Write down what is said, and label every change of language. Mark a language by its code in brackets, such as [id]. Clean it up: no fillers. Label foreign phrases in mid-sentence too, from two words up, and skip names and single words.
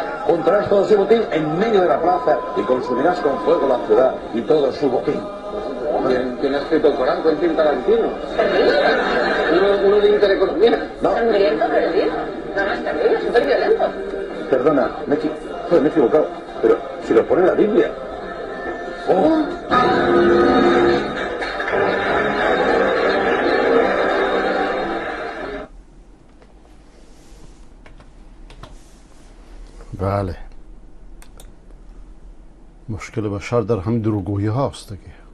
[es] juntarás todo su botín en medio de la plaza y consumirás con fuego la ciudad y todo su botín. ¿Quién ha escrito el Corán? Quentin Tarantino. Uno de intereconomía. No. ¿Sangriento, perdido? No, no es terrible, súper violento. Perdona, me he equivocado, pero si lo pone en la Biblia. Oh. [fa] بله مشکل بشر در همین دروغگویی هاست دیگه.